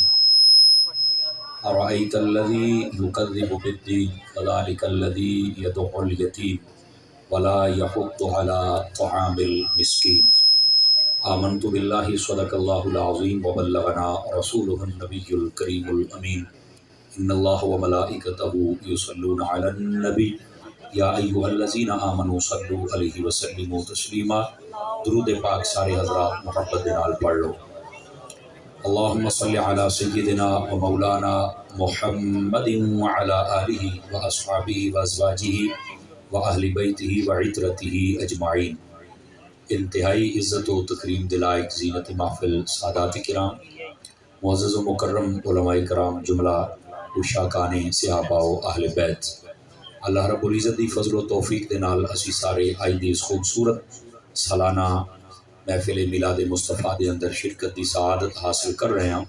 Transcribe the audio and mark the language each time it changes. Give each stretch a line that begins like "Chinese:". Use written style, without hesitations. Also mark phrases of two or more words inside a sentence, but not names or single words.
Arabic: أرأيت الذي يكذب بالدين فذلك الذي يدعو اليتيم ولا يحض على طعام المسكين آمنت بالله صدق الله العظيم وبلغنا رسوله النبي الكريم الأمين إن الله وملائكته يصلون على النبي یا ایھا الذین آمنوا صلوا علیہ وسلموا تسلیما۔
Punjabi: درود پاک سارے حضرات محبت دے نال پڑھ لو۔
Arabic: اللہم صل علی سیدنا و مولانا محمد وعلی آلہ و اصحابہ و ازواجہ و اہل بیتہ و عترتہ اجمعین۔
Punjabi: انتہائی عزت و تکریم دلائق زینت محفل سادات کرام، معزز و مکرم علماء کرام، جملہ عشاقان صحابہ و اہل بیت، اللہ رب العزت دی فضل و توفیق دے نال اسی سارے آئی دی اس خوبصورت سالانہ محفل میلاد مصطفیٰ دے اندر شرکت دی سعادت حاصل کر رہے ہیں۔